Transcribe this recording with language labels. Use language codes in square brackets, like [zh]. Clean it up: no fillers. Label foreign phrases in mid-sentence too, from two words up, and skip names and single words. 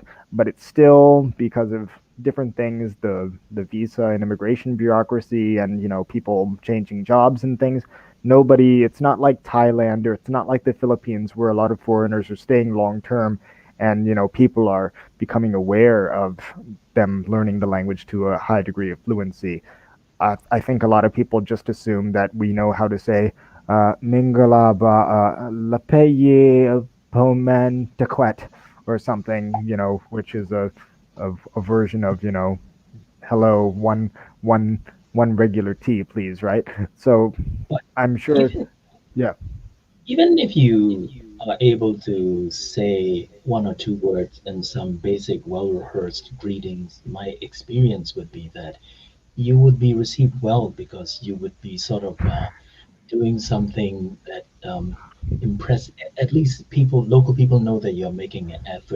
[en] But it's still, because of different things, the visa and immigration bureaucracy, and people changing jobs and things, nobody, it's not like Thailand, or it's not like the Philippines, where a lot of foreigners are staying long term, and people are becoming aware of them learning the language to a high degree of fluency. I think a lot of people just assume that we know how to say [my] မင်္ဂလာ ပါ လက်ဖက်ရည် ပုံမှန် တစ်ခွက်, [en] or something, which is a version of, hello, one one regular tea, please, right? So But I'm sure, even yeah, even if you are able to say one or two words and some basic, well-rehearsed greetings, my experience would be that you would be received well because you would be sort of doing something that impress at least people, local people know that you're making an effort.